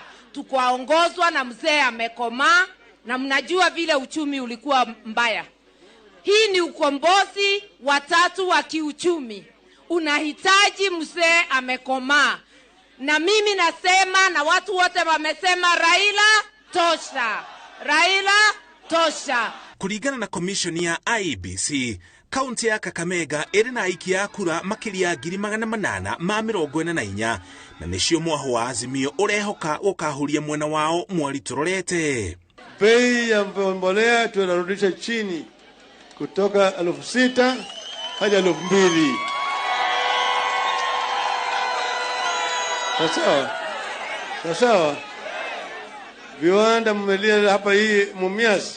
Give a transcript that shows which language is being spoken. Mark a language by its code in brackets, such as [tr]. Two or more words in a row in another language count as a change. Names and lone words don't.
[sw] Tukaongozwa na mzee amekomaa na mnajua vile uchumi ulikuwa mbaya. Hii ni ukombozi wa tatu wa kiuchumi. Unahitaji mzee amekomaa. Na mimi nasema na watu wote wamesema Raila tosha. Raila tosha. Kulingana na komishoni ya IEBC, kaunti ya Kakamega [ki] ĩrĩ na aikia a kura makĩria 844 na nĩcio mwaho wa Azimio ũrehoka gũkahuria mwena wao mweri tũrorete. [sw] Bei ya mbolea tunarudisha chini kutoka 6,000 hadi 2,000. Sawa. Viwanda mmelia hapa hii Mumias.